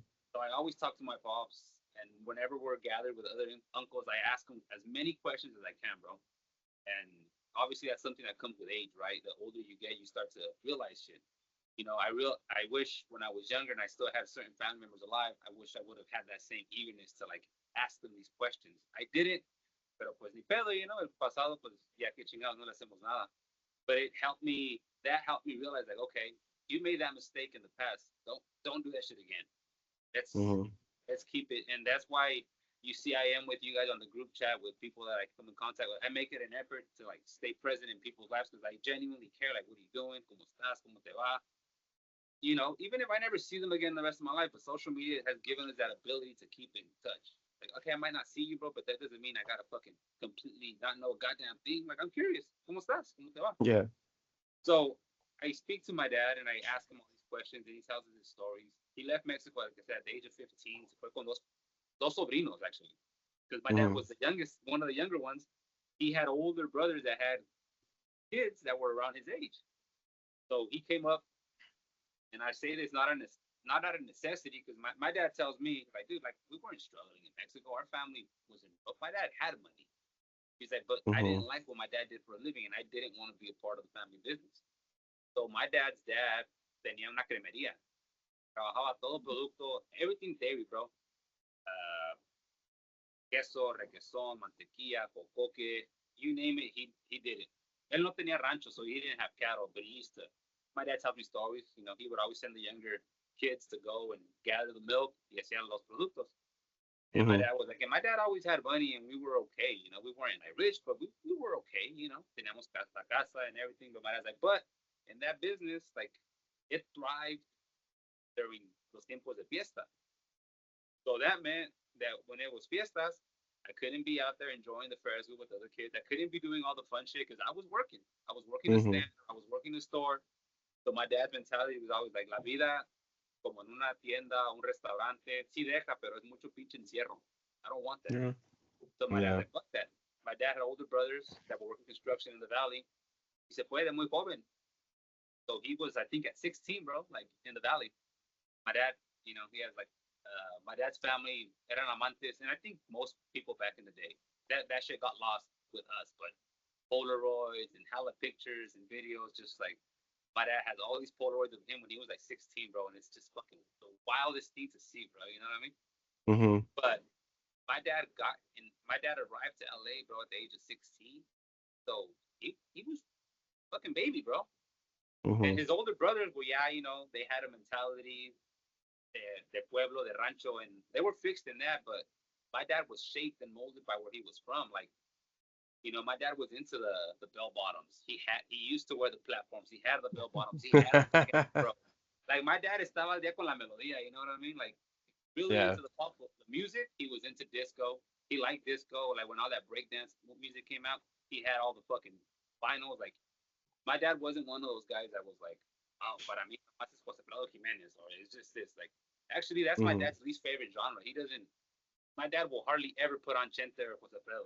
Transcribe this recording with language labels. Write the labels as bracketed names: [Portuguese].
[English] So I always talk to my pops, and whenever we're gathered with other uncles, I ask them as many questions as I can, bro. And obviously, that's something that comes with age, right? The older you get, you start to realize shit. I wish when I was younger and I still had certain family members alive, I wish I would have had that same eagerness to like ask them these questions. I didn't, [Spanish] pero pues ni pedo, el pasado, pues ya que chingados no le hacemos nada. [English] But that helped me realize like, okay, you made that mistake in the past. Don't do that shit again. Let's keep it. And that's why you see I am with you guys on the group chat with people that I come in contact with. I make it an effort to like stay present in people's lives because I genuinely care. Like, what are you doing? [Spanish] ¿Cómo estás? ¿Cómo te va? [English] Even if I never see them again the rest of my life, but social media has given us that ability to keep in touch. Like, okay, I might not see you, bro, but that doesn't mean I gotta fucking completely not know a goddamn thing. Like, I'm curious. [Spanish] ¿Cómo estás? ¿Cómo te va? [English] Yeah. So I speak to my dad and I ask him all these questions and he tells us his stories. He left Mexico, like I said, at the age of 15. [Spanish] Se fue con dos sobrinos, [English] actually. Because my dad was the youngest, one of the younger ones. He had older brothers that had kids that were around his age. So he came up, and I say this not out of necessity, because my dad tells me, like, dude, like, we weren't struggling in Mexico. Our family was in, but my dad had money. He's like, but I didn't like what my dad did for a living, and I didn't want to be a part of the family business. So my dad's dad [Spanish] tenía una cremería. Trabajaba todo producto, [English] everything dairy, bro. [Spanish] Queso, requesón, mantequilla, cocoque, [English] you name it, he did it. [Spanish] Él no tenía rancho, [English] so he didn't have cattle, but he used to. My dad tells me stories. He would always send the younger kids to go and gather the milk [Spanish] y hacían los productos. [English] And my dad was like, and my dad always had money, and we were okay. We weren't like rich, but we were okay. [Spanish] Teníamos casa [English] and everything. But my dad's like, but in that business, like, it thrived during [Spanish] los tiempos de fiesta. [English] So that meant that when it was fiestas, I couldn't be out there enjoying the Ferris wheel with other kids. I couldn't be doing all the fun shit because I was working. I was working the stand. I was working the store. So my dad's mentality was always like, [Spanish] la vida como en una tienda, un restaurante, sí deja, pero es mucho pinche encierro. [English] I don't want that. Yeah. So my dad's like, fuck that. My dad had older brothers that were working construction in the valley. He said, [Spanish] puede, muy joven. [English] So he was, I think, at 16, bro, like in the valley. My dad, he has like, my dad's family [Spanish] eran amantes, [English] and I think most people back in the day, that shit got lost with us, but Polaroids and hella pictures and videos, just like, my dad has all these Polaroids of him when he was like 16, bro, and it's just fucking the wildest thing to see, bro, you know what I mean? But my dad arrived to LA, bro, at the age of 16, so he was fucking baby, bro. And his older brothers, well, yeah, they had a mentality [Spanish] de pueblo, de rancho, [English] and they were fixed in that, but my dad was shaped and molded by where he was from. Like, my dad was into the bell bottoms. He used to wear the platforms. He had the bell bottoms. He had the bro. Like, my dad [Spanish] estaba al día con la melodía, [English] you know what I mean? Like, really into the pop, the music. He was into disco. He liked disco. Like, when all that breakdance music came out, he had all the fucking vinyls. Like, my dad wasn't one of those guys that was like, oh, [Spanish] para mí más es José Prado Jiménez, [English] or it's just this. Like, actually, that's my dad's least favorite genre. My dad will hardly ever put on Chente or José Prado.